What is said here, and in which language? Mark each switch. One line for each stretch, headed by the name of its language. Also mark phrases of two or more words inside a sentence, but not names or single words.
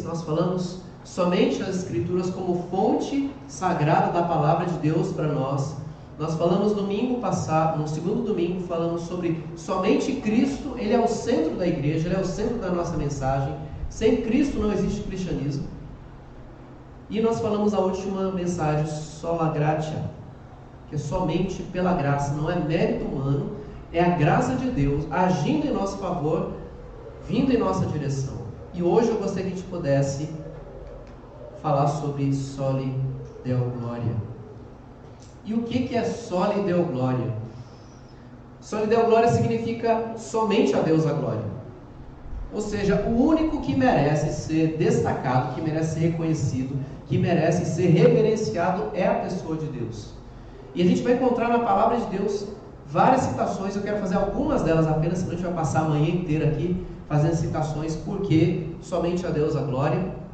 Portuguese: Nós falamos somente as Escrituras como fonte sagrada da Palavra de Deus para nós. Nós falamos domingo passado, no segundo domingo, falamos sobre somente Cristo. Ele é o centro da igreja, Ele é o centro da nossa mensagem. Sem Cristo não existe cristianismo. E nós falamos a última mensagem,
Latin: sola gratia,
Portuguese: que é somente pela graça, não é mérito humano, é a graça de Deus agindo em nosso favor, vindo em nossa direção. E hoje eu gostaria que a gente pudesse falar sobre
Latin: soli deo gloria.
Portuguese: E o que é
Latin: soli deo gloria? Soli deo gloria
Portuguese: significa somente a Deus a glória. Ou seja, o único que merece ser destacado, que merece ser reconhecido, que merece ser reverenciado é a pessoa de Deus. E a gente vai encontrar na palavra de Deus várias citações. Eu quero fazer algumas delas apenas, senão a gente vai passar a manhã inteira aqui fazendo citações, porque somente a Deus a glória.